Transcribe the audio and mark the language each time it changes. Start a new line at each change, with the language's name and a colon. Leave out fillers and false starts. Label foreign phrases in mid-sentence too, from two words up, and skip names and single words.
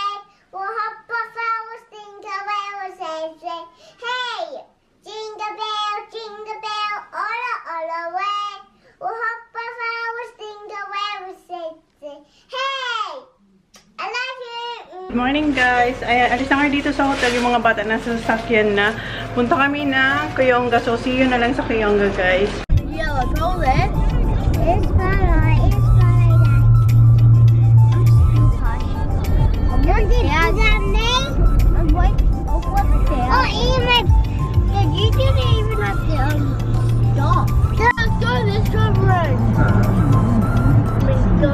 English: We'll hop off our jingle bell, say, hey. Jingle bell, all the way. We'll hop off our jingle bell, say, hey. I love you. Good morning guys.
Filipino: Ay, alis na kayo dito sa hotel. Yung mga bata nasa sasakyan na. Punta kami na Kuyonga. So,
English: see you
Filipino: na lang sa Kuyonga guys.
English: Yeah, let's roll it. It's fine. It's fine. I'm oh, even you didn't even have to stop. Let's go this way. Let's go.